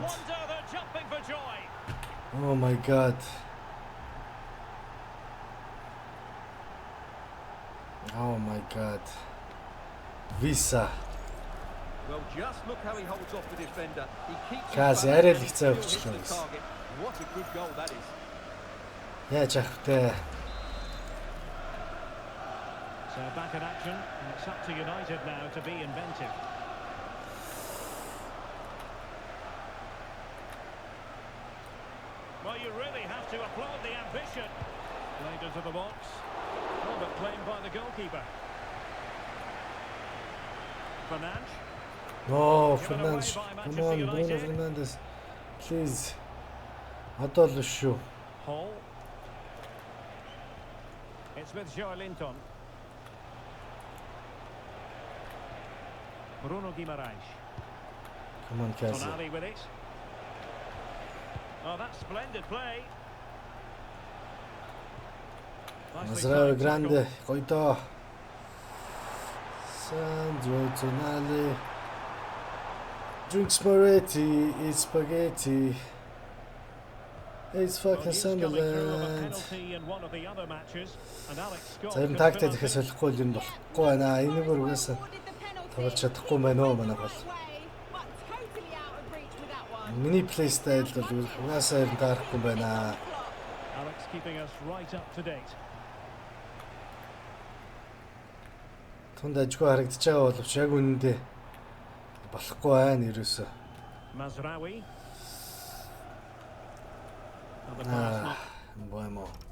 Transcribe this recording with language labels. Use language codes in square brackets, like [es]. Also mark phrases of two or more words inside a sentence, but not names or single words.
[en] wonder they're jumping for joy. Oh my god. Oh my god. Visa. Well, just look how he holds off the defender. He keeps his Kazi, balance [mn] арай л [en] and he [mn] хэцүү [en] still hits [mn] авчихлаа [en] the [mn] гэсэн. [en] target. What a good goal that is. [mn] Яаж авах вэ? [en] So back in action, and it's up to United now to be inventive. Well, you really have to applaud the ambition. Played into the box. Oh, but claimed by the goalkeeper. Fernandes. No, Fernandes. Come on, Bruno Fernandes. Please. [mn] Одоо л шүү. [en] Hall. It's with Joe Linton. Bruno Guimaraes. Come on, Kazi. Tonali with it. Oh, that's splendid play. Nicely Mazraoui timed grande. tackle. [mn] Гоё доо. [en] Sandro Tonali. Drinks Moretti, eats spaghetti. It's Well, fucking he's coming through of a Sunderland. penalty in one of the other matches, and Alex Scott [mn] За ер нь [en] could [mn] тактик [en] fill [mn] дахиад [en] it. [mn] солихгүй л юм болохгүй байна. Энэгээр угаасаа тоглож чадахгүй байна уу манай бол. Миний [en] play style [mn] бол угаасаа ер нь таарахгүй байна. [en] Alex keeping us right up to date. [mn] Тунд ажгүй харагдаж байгаа боловч яг үнэндээ болохгүй байна ерөөсөө. [en] Mazraoui. And the pass not Mbeumo.